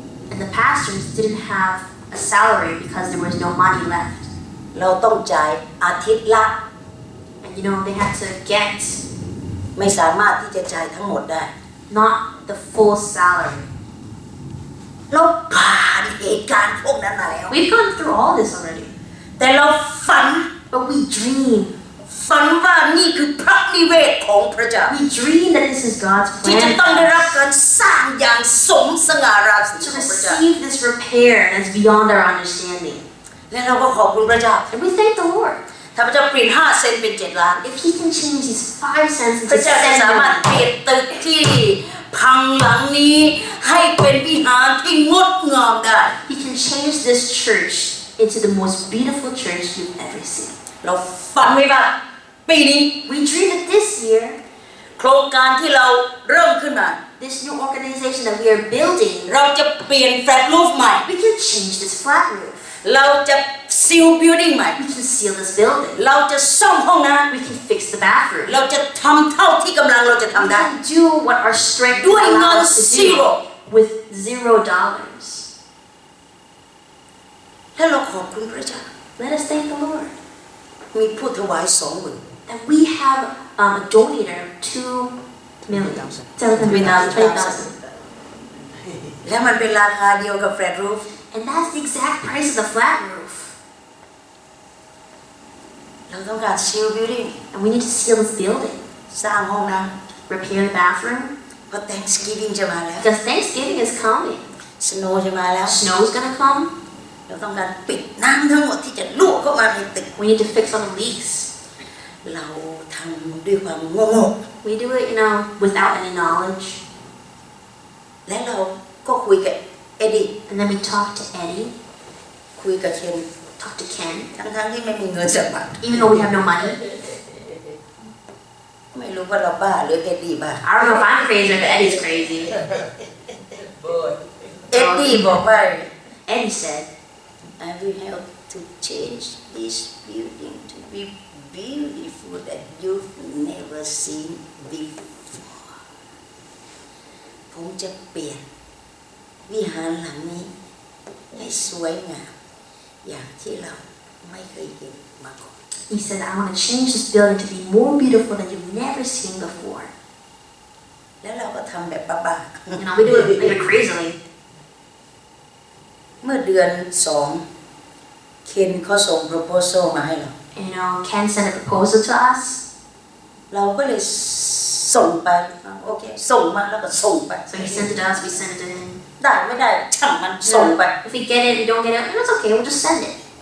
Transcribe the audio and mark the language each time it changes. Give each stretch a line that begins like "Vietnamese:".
English: And the pastors didn't have a salary because there was no money left.
Thai: เราต้องจ่ายอาทิตย์ละ
English: And you know, they had to get
Thai: ไม่สามารถที่จะจ่ายทั้งหมดได้
English: not the full salary.
Thai: เราผ่านเหตุการณ์พวกนั้นมาแล้ว
English: We've gone through all this already.
Thai: แต่เราฝัน
English: But we dream.
Thai: ฝันว่านี่คือพระนิเวศของพระเจ้า
English: We dream that this is God's
Thai: ที่จะ
English: plan
Thai: ต้อง
English: for
Thai: ได้รับ
English: us
Thai: การสร้างอย่างสมสง่าราศี
English: to
Thai: ของพระเจ้า
English: receive this repair that's beyond our understanding.
Thai: และเราก็ขอบคุณพระเจ้า
English: And we thank the Lord.
Thai: ถ้าพระเจ้าเปลี่ยน5 เซนต์เป็น7 ล้าน
English: If He can change these 5 cents
Thai: พระ
English: into
Thai: เจ้าจะ
English: 7
Thai: สามารถ
English: million,
Thai: เปลี่ยนตึกที่พังหลังนี้ให้เป็นวิหารที่งดงามได้
English: He can change this church into the most beautiful church you've ever seen.
Thai: เราฝันไว้ว่าปีนี้
English: We dream that this year,
Thai: โครงการที่เราเริ่มขึ้นมา
English: this new organization that we are building,
Thai: เราจะเปลี่ยนแฟลตรูฟใหม่
English: we can change this flat roof.
Thai: เราจะซีลบิลดิ้งใหม่
English: We can seal this building.
Thai: เราจะซ่อมห้องน้
English: We can fix the bathroom.
Thai: ำเราจะทำเท่าที่กำลังเราจะ
English: We
Thai: ทำได้
English: can do what our strength
Thai: ด้วยเงิน
English: allows us to zero do with $0.
Thai: และเราขอบคุณพระเจ้า
English: Let us thank the Lord
Thai: มีผู้ถวาย20,000
English: that we have a donator of 2 million. 720,000.
Thai: และมันเป็นราคาเดียวกับแฟลตรูฟ
English: And that's the exact price of the flat roof.
Thai: เราต้องการซีลบิลดิ้ง
English: And we need to seal this building.
Thai: สร้างห้องน้
English: Repair the bathroom.
Thai: ำเพราะ Thanksgiving จะมาแล้ว
English: Because Thanksgiving is coming.
Thai: สโนว์จะมาแล้ว
English: Snow's gonna come.
Thai: เราต้องการปิดน้ำทั้งหมดที่จะรั่วเข้ามาในตึก
English: We need to fix all the leaks.
Thai: เราทำด้วยความโง่
English: We do it, without any knowledge.
Thai: และเราก็คุยกับเอ็ดดี้
English: And then we talked to Eddie,
Thai: คุยกับเคน
English: talked to Ken,
Thai: ทั้งที่ไม่มีเงินสักบาท
English: even though we have no money.
Thai: ไม่รู้ว่าเราบ้าหรือเอ็ดดี้บ้า
English: I don't know if I'm crazy or if Eddie's crazy.
Thai: เอ็ดดี้บอกว่า
English: Eddie said, I will help to change this building to be beautiful that you've never seen before
Thai: ผมจะเปลี่ยนวิหารหลังนี้ให้สวยงามอย่างที่เราไม่เคยเห็นมาก่อน
English: he said, I want to change this building to be more beautiful than you've never seen before.
Thai: แล้วเราก็ทำแบบบ้า
English: We do it like crazily.
Thai: ๆเมื่อเดือน2เคนเขาส่ง proposal มาให้เรา
English: Ken sent a proposal to us.
Thai: เราก็เลยส่งไปโอเคส่งมาแล้วก็ส่งไป
English: So he sent it to us, we sent it to him.
Thai: ได้ไม่ได้ช่างมันส่งไป
English: If we get it, we don't get it, it's okay, we'll just send it.